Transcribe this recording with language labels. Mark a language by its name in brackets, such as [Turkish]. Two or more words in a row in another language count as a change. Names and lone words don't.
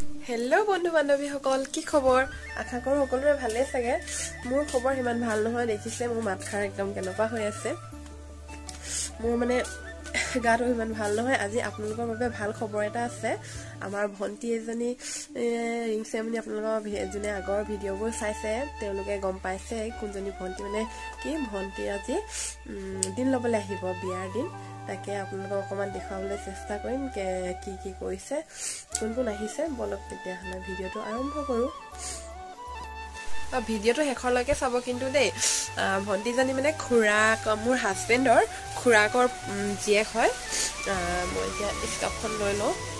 [Assamese] হেল' বন্ধু বান্ধৱী সকল কি খবৰ আশা কৰো সকলোৰে ভালে সগে মোৰ খবৰ হিমান ভাল নহয় দেখিছে মোৰ মাথাৰ একদম কেনেকুৱা হৈ আছে মোৰ মানে গাটো হিমান ভাল নহয় আজি আপোনালোকৰ বাবে ভাল খবৰ এটা আছে আমাৰ ভন্টি এজনী ৰিং সেৰেমনি আপোনালোকৰ যোনে আগৰ ভিডিঅ'বোৰ চাইছে তেওঁলোকে গম পাইছে কোনজনী ভন্টি মানে কি ভন্টি আজি দিন লবলৈ আহিব বিয়াৰ দিন তাকে আপোনালোকক অকমান দেখাবলৈ চেষ্টা কৰিম কি কি কৰিছে কোন কোন আহিছে বলক তেতিয়া হলে ভিডিঅ'টো আৰম্ভ কৰো ভিডিঅ'টো শেষলৈকে চাব কিন্তু দেই ভন্টিজনী মানে খুৰাক মোৰ হাজবেণ্ডৰ খুৰাকৰ জীয়েক হয় মই এতিয়া স্কাৰ্ফখন লৈ লওঁ